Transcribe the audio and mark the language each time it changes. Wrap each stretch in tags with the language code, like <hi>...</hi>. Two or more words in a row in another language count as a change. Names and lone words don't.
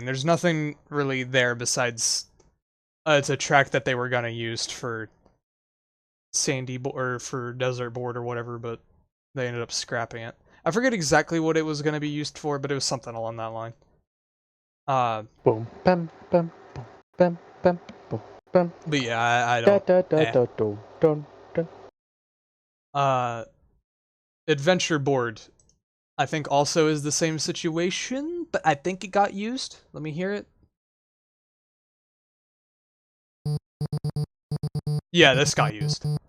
<en>There's nothing really there besides it's a track that they were gonna use for or for Desert Board or whatever, but they ended up scrapping it. I forget exactly what it was gonna be used for, but it was something along that line. Boom, bam, bam, boom, bam, bam, boom, bam. But yeah, I don't. Adventure Board, I think also is the same situation, but I think it got used. Let me hear it. Yeah, this got used.</en>